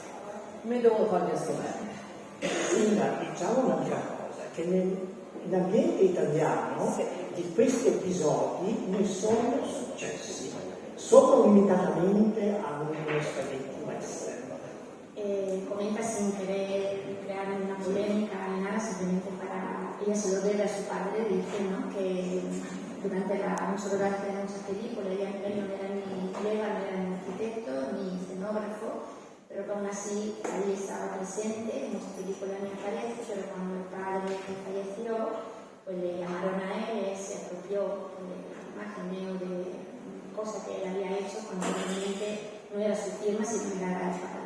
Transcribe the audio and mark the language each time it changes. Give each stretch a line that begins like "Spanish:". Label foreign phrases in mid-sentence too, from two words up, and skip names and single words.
Italian: Me devo togliere sto verbo. Diciamo un'altra cosa, che nell'ambiente italiano di questi episodi ne sono successi, solo limitatamente a uno spaghetti western.
Spanish: Comenta sin querer crear una polémica ni nada, simplemente para, ella se lo debe a su padre, dice, ¿no? Que durante mucho rodaje de muchas películas, él no era ni Leva, no era ni arquitecto, ni escenógrafo, pero que aún así allí estaba presente, en muchas películas ni aparece, pero cuando el padre falleció, pues le llamaron a él, se apropió de la imagen de cosas que él había hecho cuando realmente no era su firma, sino era la del padre.